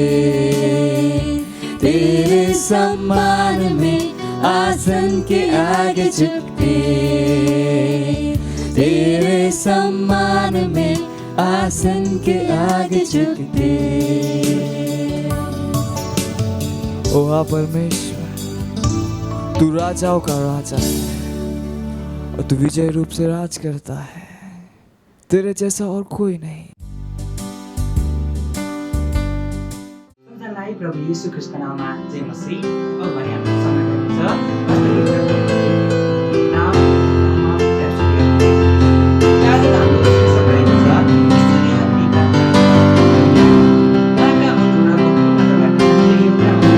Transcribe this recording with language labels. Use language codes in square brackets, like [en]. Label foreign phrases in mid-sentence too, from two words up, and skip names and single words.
[hi] तेरे सम्मान में आसन के आगे झुकते, तेरे सम्मान में आसन के आगे झुकते। ओ हाँ परमेश्वर, तू राजाओं का राजा है और तू विजय रूप से राज करता है, तेरे जैसा और कोई नहीं। [ne] सबैजनालाई प्रभु येशू ख्रीष्टको नाममा जय मसीह। अब भने हाम्रो समय रहेको छ नाम आज हाम्रो शीर्षक रहेको छ स्तुति पिता उहाँका अनुग्रहको पूर्णताबाट यही एउटा